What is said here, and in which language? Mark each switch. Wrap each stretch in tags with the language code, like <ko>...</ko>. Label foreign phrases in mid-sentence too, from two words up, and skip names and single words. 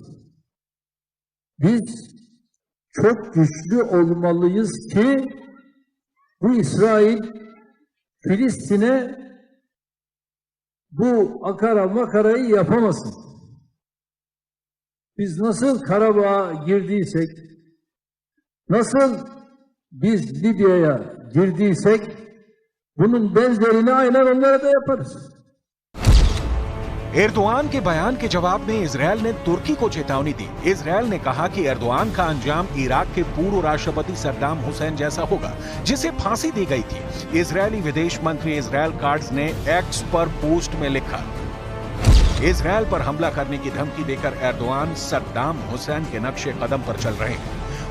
<tr>Biz çok güçlü olmalıyız ki bu İsrail Filistin'e bu akara makarayı yapamasın. Biz nasıl Karabağ'a girdiysek, nasıl biz Libya'ya girdiysek, bunun benzerini aynen onlara da yaparız.</tr> <hi>एर्दोआन के बयान के जवाब में इजरायल ने तुर्की को चेतावनी दी। इजरायल ने कहा कि एर्दोआन का अंजाम इराक के पूर्व राष्ट्रपति सद्दाम हुसैन जैसा होगा, जिसे फांसी दी गई थी। इजरायली विदेश मंत्री इजरायल काट्ज ने एक्स पर पोस्ट में लिखा, इजरायल पर हमला करने की धमकी देकर एर्दोआन सद्दाम हुसैन के नक्शे कदम पर चल रहे हैं।</hi>